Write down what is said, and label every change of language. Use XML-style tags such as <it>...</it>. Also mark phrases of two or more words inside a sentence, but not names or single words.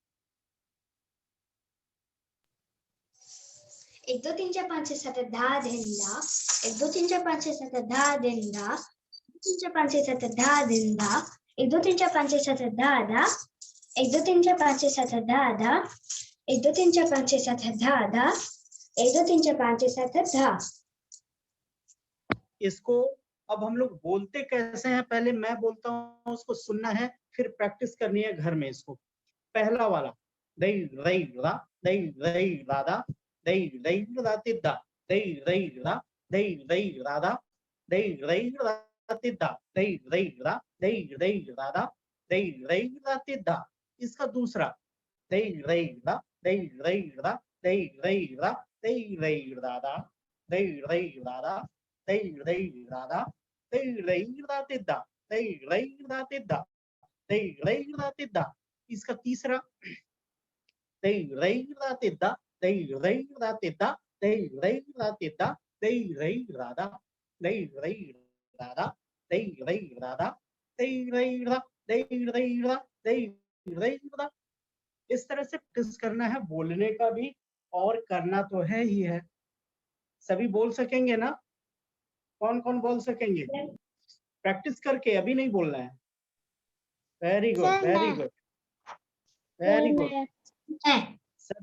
<hi>1 2 3 4 5 6 7 8 धा धिन धा 1 2 3 4 5 6 7 8 धा धिन धा 3 4 5 6 7 8 धा धिन धा 1 2 3 4 5 6 7 8 धा धा 1 2 3 4 5 6 7 8 धा धा 1 2 3 4 5 6 7 8 धा धा 1 2 3 4 5 6 7 8 धा। इसको अब हम लोग बोलते कैसे हैं, पहले मैं बोलता हूँ उसको सुनना है, फिर प्रैक्टिस करनी है घर में इसको। पहला वाला दई रई रा दई रई राधा दई रई रा तिद्दा दई रई रा दई रई राधा दई रई रा तिद्दा दई रई रा दई रई राधा दई रई रा तिद्दा। इसका दूसरा दई रई रा दई रई रा दई रई रा दई रई राधा दई रई राधा Tei rei rada. Tei rei rada tidda. Tei rei rada tidda. Tei rei rada tidda. इसका तीसरा Tei rei rada tidda. Tei rei rada tidda. Tei rei rada tidda. Tei rei rada. Tei rei rada. Tei rei rada. Tei rei rada. Tei rei rada. Tei rei rada. इस तरह से प्रैक्टिस करना है, बोलने का भी और करना तो है ही है। सभी बोल सकेंगे ना? कौन कौन बोल सकेंगे? प्रैक्टिस करके, अभी नहीं बोलना है।</hi> <en>very good, सर, वेरी</en> <hi>मैं।</hi> <en>good, very good. सभी</en>